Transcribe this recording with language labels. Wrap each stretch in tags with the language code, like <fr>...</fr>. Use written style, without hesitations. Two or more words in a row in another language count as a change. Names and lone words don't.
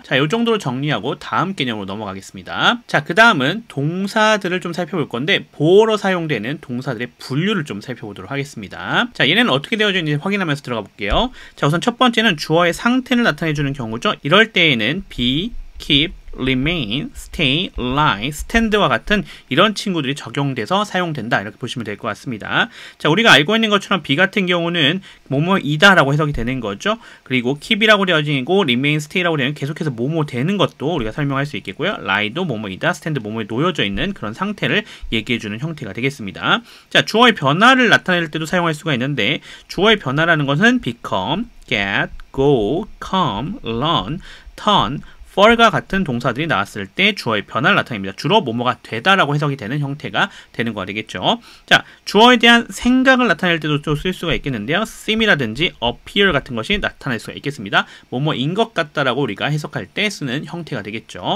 <ko>자, 이 정도로 정리하고 다음 개념으로 넘어가겠습니다. 자, 그 다음은 동사들을 좀 살펴볼 건데 보어로 사용되는 동사들의 분류를 좀 살펴보도록 하겠습니다. 자, 얘네는 어떻게 되어져 있는지 확인하면서 들어가 볼게요. 자, 우선 첫 번째는 주어의 상태를 나타내주는 경우죠. 이럴 때에는</ko> <en>be, keep, remain, stay, lie,</en> <ko>stand와 같은 이런 친구들이 적용돼서 사용된다. 이렇게 보시면 될 것 같습니다. 자, 우리가 알고 있는 것처럼 be 같은 경우는 뭐뭐이다 라고 해석이 되는 거죠. 그리고 keep이라고 되어지고</ko> <en>remain, stay</en> <ko>라고 되면 계속해서 뭐뭐 되는 것도 우리가 설명할 수 있겠고요. lie도 뭐뭐이다, stand 뭐뭐에 놓여져 있는 그런 상태를 얘기해주는 형태가 되겠습니다. 자, 주어의 변화를 나타낼 때도 사용할 수가 있는데 주어의 변화라는 것은</ko> <en>become, get, go, come, learn, turn,</en> <ko>for가 같은 동사들이 나왔을 때 주어의 변화를 나타냅니다. 주로 뭐뭐가 되다라고 해석이 되는 형태가 되는 거가 되겠죠. 자, 주어에 대한 생각을 나타낼 때도 또 쓸 수가 있겠는데요. seem이라든지 appear 같은 것이 나타날 수가 있겠습니다. 뭐뭐인 것 같다라고 우리가 해석할 때 쓰는 형태가 되겠죠.</ko>